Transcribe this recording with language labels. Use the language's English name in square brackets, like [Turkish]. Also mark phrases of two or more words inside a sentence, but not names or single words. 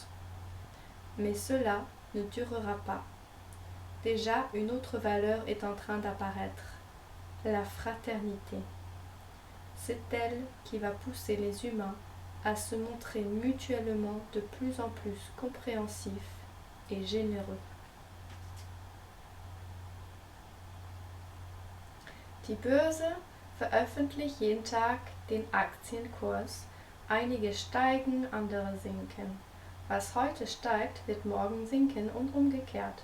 [French] Mais cela ne durera pas. Déjà, une autre valeur est en train d'apparaître, la fraternité. C'est elle qui va pousser les humains à se montrer mutuellement de plus en plus compréhensifs et généreux. [German] Die Börse veröffentlicht jeden Tag den Aktienkurs. Einige steigen, andere sinken. Was heute steigt, wird morgen sinken und umgekehrt.